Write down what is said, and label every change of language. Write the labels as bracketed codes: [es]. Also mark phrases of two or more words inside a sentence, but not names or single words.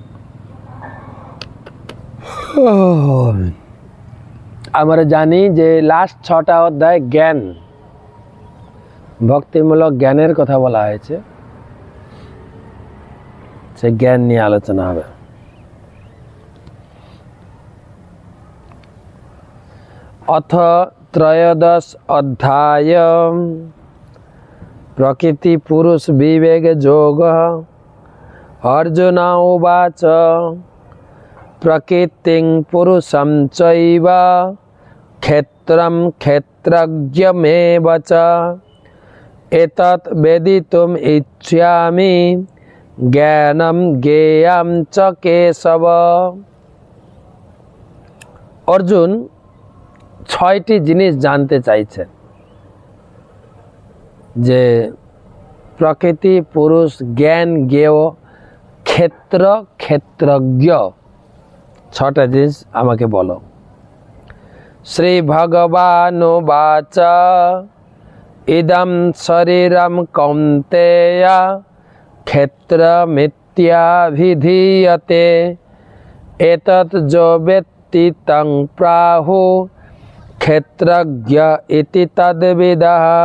[bn] আমরা জানি যে লাস্ট 6টা অধ্যায় জ্ঞান, ভক্তিমূলক জ্ঞানের কথা বলা হয়েছে। সে জ্ঞান নিয়ে আলোচনা হবে। [sa] অথ 13 অধ্যায় प्रकृति पुरुष विवेक योग। अर्जुन उवाच प्रकृतिं पुरुषं चैव क्षेत्रं क्षेत्रज्ञमेव च एतत् वेदितुम् इच्छामि ज्ञानं ज्ञेयं च केशव। [bn] अर्जुन 6টি জিনিস জানতে চাইছেন যে প্রকৃতি পুরুষ জ্ঞান জ্ঞেয় ক্ষেত্র ক্ষেত্রজ্ঞ 6টা জিনিস আমাকে বলো। [sa] শ্রী ভগবানুবাচ ইদম শরীরম কৌন্তেয় ক্ষেত্রমিত্যাভিধীয়তে এতৎ যো বেত্তি তং প্রাহু ক্ষেত্রজ্ঞ ইতি তদ্বিদঃ।